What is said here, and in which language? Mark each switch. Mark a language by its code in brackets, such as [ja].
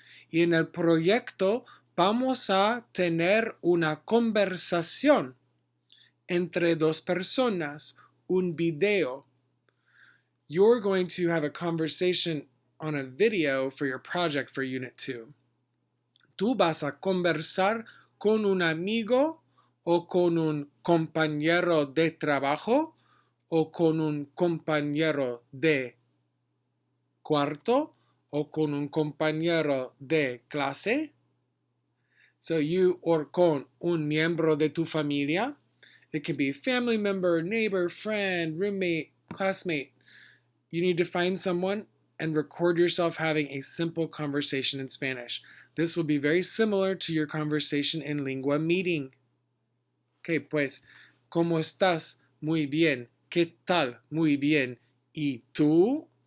[es] Y en el proyecto vamos a tener una conversación entre dos personas, un video. [en] You're going to have a conversation on a video for your project for Unit 2. [es] Tú vas a conversar con un amigo o con un compañero de trabajo o con un compañero de cuarto o con un compañero de clase. [en] So you or [es] con un miembro de tu familia. [en] It can be a family member, neighbor, friend, roommate, classmate. You need to find someone and record yourself having a simple conversation in Spanish. This will be very similar to your conversation in Lingua Meeting. [es] Okay, pues, ¿cómo estás? Muy bien. ¿Qué tal? Muy bien. ¿Y tú?